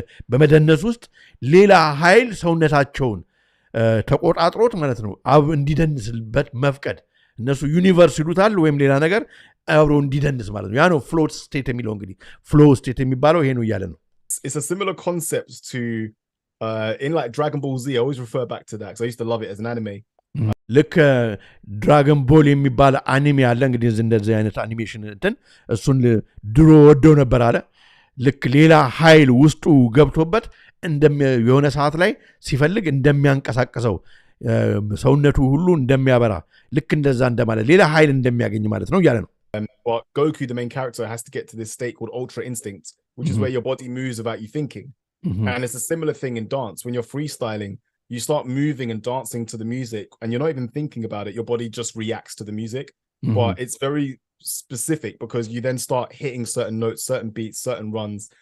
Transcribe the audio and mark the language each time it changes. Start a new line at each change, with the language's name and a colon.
Amharic: በመደነሱ ውስጥ ሌላ ኃይል ሰውነታቸውን ተቆጣጥሮት ማለት ነው እንዲደንስበት መፍቀድ። እነሱ ዩኒቨርስ ይሉታል ወይም ሌላ ነገር አብሮ እንዲደንስ ማለት ነው። ያ ነው ፍሎት ስቴት የሚለው። እንግዲህ ፍሎው ስቴት የሚባለው ይሄ ነው እያለ ነው።
English: It's a similar concept to in like Dragon Ball Z. I always refer back to that because I used to love it as an anime.
Amharic: ልክ ድራገን ቦል የሚባል አኒሜ አለ። እንግዲህ እንደዚህ አይነት አኒሜሽን እንትን እሱን ድሮ ወደው ነበር አለ። ልክ ሌላ ኃይል ውስጡ ገብቶበት የሆነ ሰዓት ላይ ሲፈልግ እንደሚያንቀሳቀሰው ሰውነቱ ሁሉ እንደሚያበራ ልክ እንደዛ እንደማለት ሌላ ኃይል እንደሚያገኝ ማለት ነው እያለ ነው።
English: But Goku, the main character, has to get to this state called ultra instinct, which is where your body moves without you thinking. And it's a similar thing in dance. When you're freestyling, you start moving and dancing to the music and you're not even thinking about it. Your body just reacts to the music. But it's very specific because you then start hitting certain notes, certain beats, certain runs.